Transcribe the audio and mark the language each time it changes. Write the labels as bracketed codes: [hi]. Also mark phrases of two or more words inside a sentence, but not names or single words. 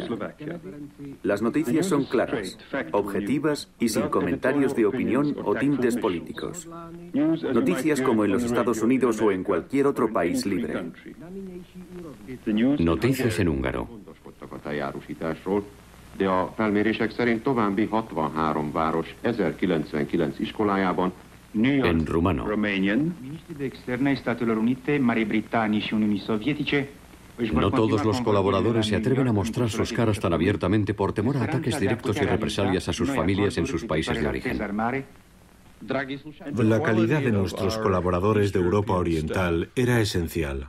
[es] Las noticias son claras, objetivas y sin comentarios de opinión o tintes políticos. Noticias como en los Estados Unidos o en cualquier otro país libre. Noticias en húngaro. [hu] De a felmérések szerint további 63 város 1099 iskolájában [es] en rumano. No todos los colaboradores se atreven a mostrar sus caras tan abiertamente por temor a ataques directos y represalias a sus familias en sus países de origen. La calidad de nuestros colaboradores de Europa Oriental era esencial.